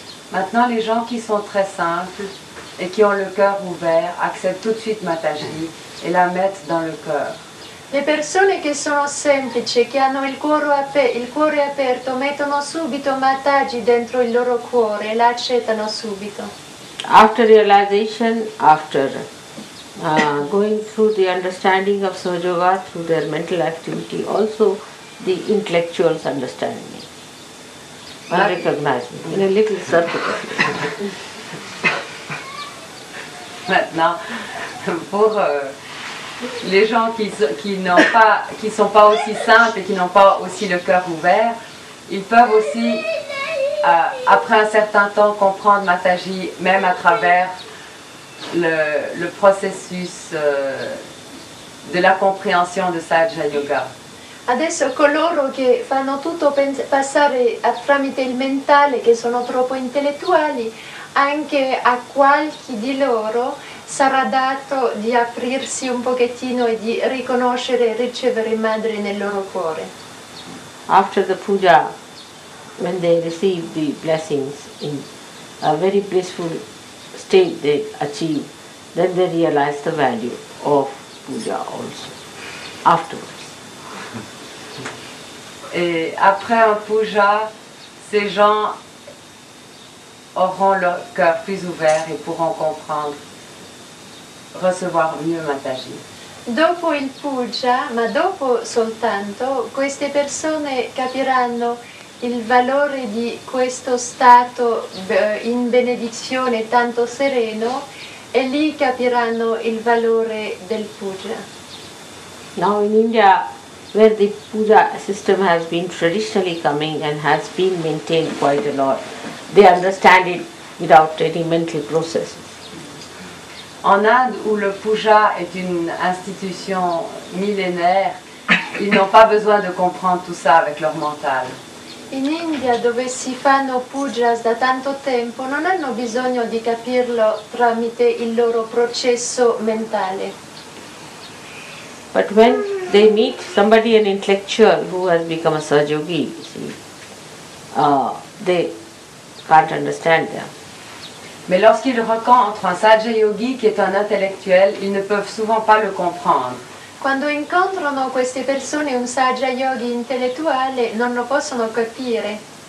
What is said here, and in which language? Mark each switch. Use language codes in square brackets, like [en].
[fr] Maintenant, les gens qui sont très simples et qui ont le cœur ouvert acceptent tout de suite Mataji et la mettent dans le cœur. [it] Le persone che sono semplici, che hanno il cuore aperto, mettono subito Mataji dentro il loro cuore e la accettano subito. [en] After realization, after going through the understanding of Sahaja Yoga, through their mental activity, also the intellectuals understand me and recognize me in a little circle. [fr] Maintenant, pour les gens qui sont pas aussi simples et qui n'ont pas aussi le cœur ouvert, ils peuvent aussi, après un certain temps, comprendre Mataji, même à travers le processus de la compréhension de Sahaja Yoga. [it] Adesso coloro che fanno tutto passare tramite il mentale, che sono troppo intellettuali, anche a qualche di loro sarà dato di aprirsi un pochettino e di riconoscere e ricevere madre nel loro cuore. [en] after the puja, when they receive the blessings in a very blissful state they achieve, then they realize the value of puja also, afterwards. [fr] Et après un puja, ces gens auront leur cœur plus ouvert et pourront comprendre, recevoir mieux Mataji. [it] Dopo il puja, ma dopo soltanto, queste persone capiranno il valore di questo stato in benedizione tanto sereno e lì capiranno il valore del puja. [en] Now in India, where the puja system has been traditionally coming and has been maintained quite a lot, they understand it without any mental processes. [fr] En Inde, où le puja est une institution millénaire, ils n'ont pas besoin de comprendre tout ça avec leur mental. [it] In India, dove si fanno pujas da tanto tempo, non hanno bisogno di capirlo tramite il loro processo mentale. [en] But when they meet somebody, an intellectual who has become a Sahajogi, you see, they can't understand them. [fr] Mais lorsqu'ils rencontrent un Sahaja Yogi qui est un intellectuel, ils ne peuvent souvent pas le comprendre. [it] Quando incontrano queste persone un Sahaja Yogi intellettuale non lo possono capire.